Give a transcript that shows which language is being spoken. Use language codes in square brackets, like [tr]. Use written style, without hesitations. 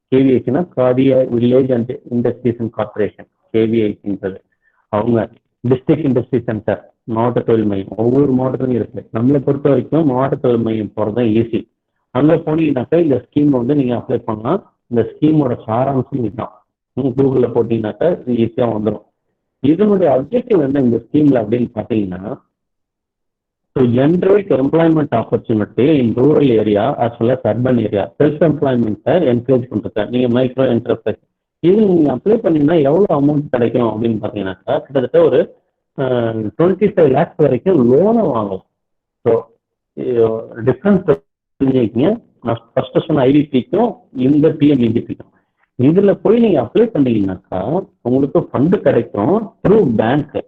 [ta] கேவிஐசினா khadi village and industries and corporation, கேவிஐசின்றது. அவங்க district industry centre, மாவட்ட தொழில் மையம் ஒவ்வொரு மாவட்டத்திலும் இருக்கு. நம்மளை பொறுத்த வரைக்கும் மாவட்ட தொழில் மையம் போறதுதான் ஈஸி. அங்கே போனீங்கன்னாக்கா இந்த ஸ்கீம் வந்து நீங்க அப்ளை பண்ணலாம். இந்த ஸ்கீமோட சாராம்சம் இதுதான். கூகுள்ல போட்டீங்கன்னாக்கா இது ஈஸியா வந்துடும். இதனுடைய அப்ஜெக்டிவ் என்ன இந்த ஸ்கீம்ல அப்படின்னு பாத்தீங்கன்னா, [en] to generate employment opportunity in rural area as well as urban area, self-employment encourage பண்றது. [ta] நீங்க மைக்ரோ என்டர்பிரைஸ் இது நீங்க அப்ளை பண்ணீங்கன்னா எவ்வளவு அமௌண்ட் கிடைக்கும் அப்படின்னு பாத்தீங்கன்னாக்கா கிட்டத்தட்ட ஒரு 25 lakhs வரைக்கும் லோனை வாங்கலாம். So difference தெரிஞ்சுக்கிங்க. நான் ஃபர்ஸ்ட் சொன்ன ஐவிபிக்கும் இந்த பிஎம்இஜிபிக்கும் இதுல போய் நீங்க அப்ளை பண்ணீங்கன்னாக்கா உங்களுக்கு ஃபண்டு கிடைக்கும் த்ரூ பேங்க்.